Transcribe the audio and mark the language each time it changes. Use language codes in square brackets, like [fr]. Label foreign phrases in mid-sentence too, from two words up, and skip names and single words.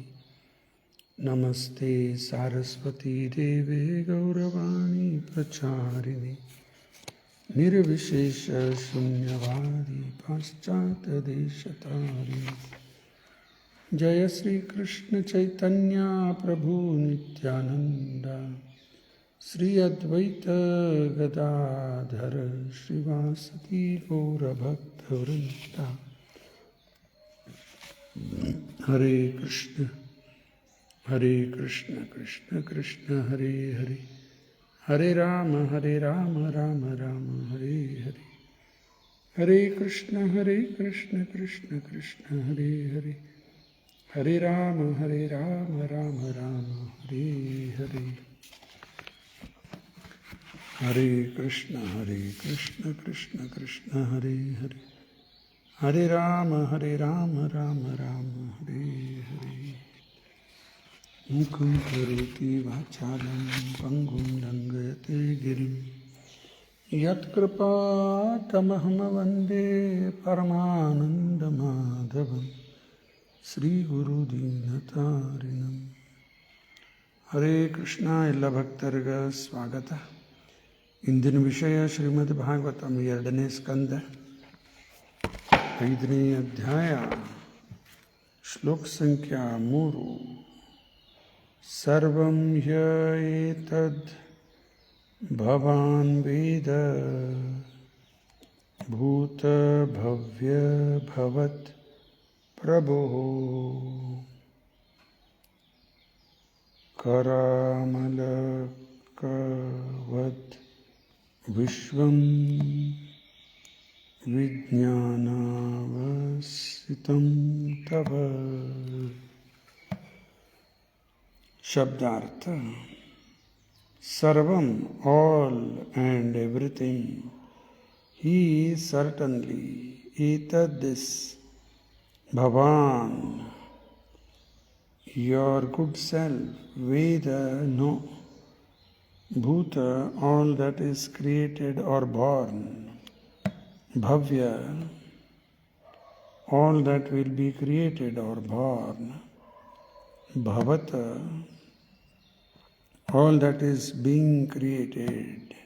[sa] नमस्ते सारस्वती देवे गौरवाणी प्रचारिणे निर्विशेष शून्यवादी पाश्चात्यदेशतारिणे। जय श्री कृष्ण चैतन्य प्रभु नित्यानंद श्री अद्वैत गदाधर श्रीवासदि गौरभक्तवृंद। हरे कृष्ण कृष्ण कृष्ण हरे हरे, हरे राम राम राम हरे हरे। हरे कृष्ण कृष्ण कृष्ण हरे हरे, हरे राम राम राम हरे हरे। हरे कृष्ण कृष्ण कृष्ण हरे हरे, हरे राम राम राम हरे हरे। मुखं करोति वाचालं पङ्गुं लङ्घयते गिरिं यत्कृपातमहं वन्दे परमानन्दमाधवं ಶ್ರೀಗುರುದೀನತಾರಿಣಂ. ಹರೇ ಕೃಷ್ಣ. [kn] ಎಲ್ಲ ಭಕ್ತರಿಗ ಸ್ವಾಗತ. ಇಂದಿನ ವಿಷಯ ಶ್ರೀಮದ್ ಭಾಗವತಂ 2ನೇ ಸ್ಕಂದ 5ನೇ ಅಧ್ಯಾಯ ಶ್ಲೋಕ ಸಂಖ್ಯಾ 3. [sa] ಸರ್ವಂ ಹ್ಯೇತದ್ ಭವಾನ್ ವೇದ ಭೂತ ಭವ್ಯ ಭವತ್ ಪ್ರಭೋ ಕರಾಮಲಕವತ್ ವಿಶ್ವಂ ವಿಜ್ಞಾನಾವಸಿತಂ ತವ. [kn] ಶಬ್ದಾರ್ಥ: ಸರ್ವಂ, [en] ಆಲ್ and everything, he is certainly, etad this, Bhavan, your good self, Veda, no, Bhuta, all that is created or born, Bhavya, all that will be created or born, Bhavata, all that is being created.